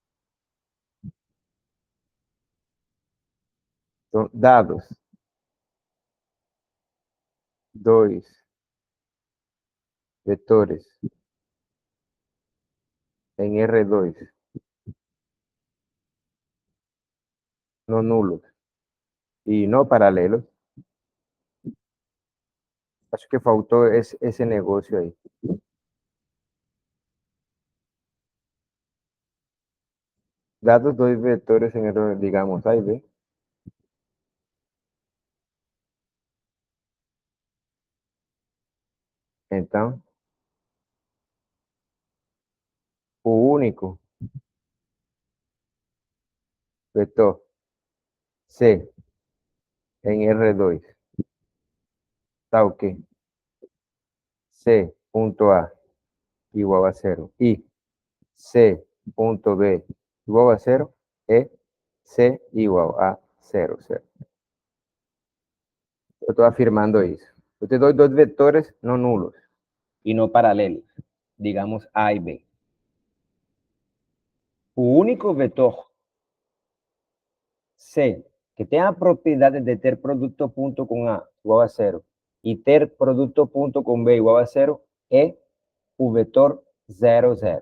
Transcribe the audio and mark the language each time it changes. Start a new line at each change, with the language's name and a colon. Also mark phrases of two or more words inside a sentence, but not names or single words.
Portuguese: Então, dados dois vetores em R2 não nulos e não paralelos, acho que faltou esse negócio aí. Dados dois vetores en R, digamos, A y B, então, o único vetor C en R2 está o quê?
Spanish: C punto A igual a cero y C punto B igual a cero es C igual a cero, cero.
Portuguese: Eu estou afirmando isso. Eu te dou dois vetores não nulos e não paralelos, digamos A e B. O único vetor C que tenha propriedades de ter produto punto com A igual a cero e ter produto punto com B igual a cero é o vetor 0, 0.